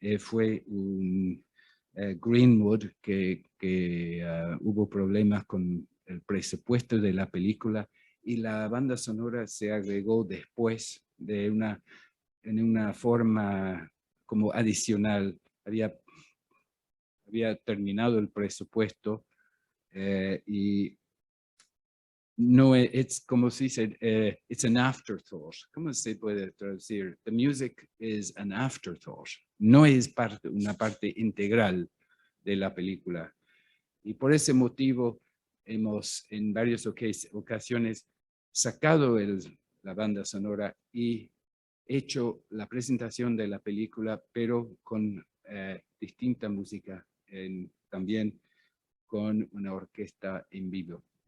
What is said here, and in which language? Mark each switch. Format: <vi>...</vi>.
<es>Fue un Greenwood que hubo problemas con el presupuesto de la película, y la banda sonora se agregó después en una forma como adicional. Había terminado el presupuesto y no es como se dice,</es> <en>it's an afterthought.</en> <es>¿Cómo se puede traducir?</es> <en>The music is an afterthought.</en> <es>No es una parte integral de la película. Y por ese motivo hemos en varias ocasiones sacado la banda sonora y hecho la presentación de la película, pero con distinta música, también con una orquesta en vivo.</es>